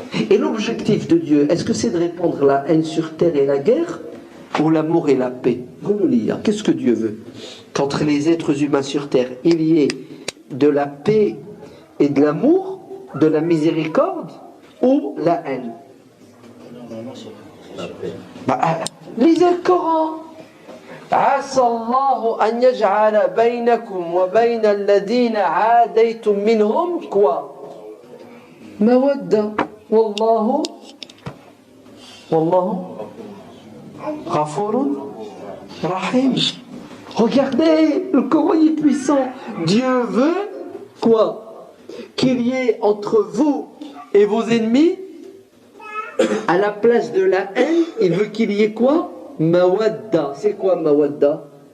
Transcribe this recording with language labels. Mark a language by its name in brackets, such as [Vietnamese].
[French] Et l'objectif de Dieu, est-ce que c'est de répandre la haine sur terre et la guerre, ou l'amour et la paix? Qu'est-ce que Dieu veut? Qu'entre les êtres humains sur terre, il y ait de la paix et de l'amour, de la miséricorde, ou la haine? Lisez le Coran. [Arabic] عسى الله أن يجعل بينكم وبين الذين عاديتم منهم quoi مودة والله غفور رحيم. [French] Regardez, le Coran est puissant. Dieu veut quoi? Qu'il y ait entre vous et vos ennemis, à la place de la haine, il veut qu'il y ait quoi? Mawadda. C'est quoi Mawadda?